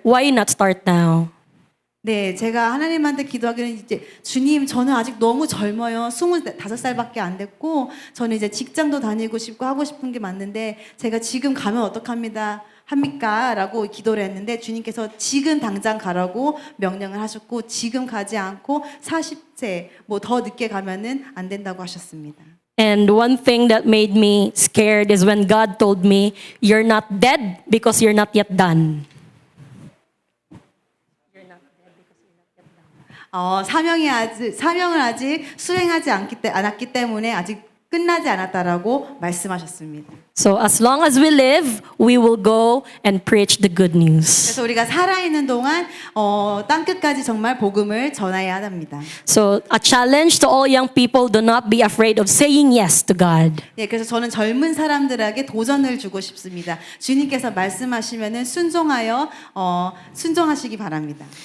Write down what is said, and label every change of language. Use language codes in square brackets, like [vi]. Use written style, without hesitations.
[en] Why not start now? [ko] 네, 제가 하나님한테 기도하기는 이제 주님, 저는 아직 너무 젊어요. 25살밖에 안 됐고 저는 이제 직장도 다니고 싶고 하고 싶은 게 맞는데 제가 지금 가면 합니까? 라고 기도를 했는데 주님께서 지금 당장 가라고 명령을 하셨고 지금 가지 않고 40세 뭐 더 늦게 가면은 안 된다고 하셨습니다. [en] And one thing that made me scared is when God told me, you're not dead because you're not yet done. [ko] 사명을 아직 수행하지 않았기 때문에 아직 끝나지 않았다라고 말씀하셨습니다. [en] So as long as we live, we will go and preach the good news. [ko] 그래서 우리가 살아있는 동안 땅 끝까지 정말 복음을 전해야 합니다. [en] So a challenge to all young people, do not be afraid of saying yes to God. [ko] 네, 그래서 저는 젊은 사람들에게 도전을 주고 싶습니다. 주님께서 말씀하시면은 순종하시기 바랍니다.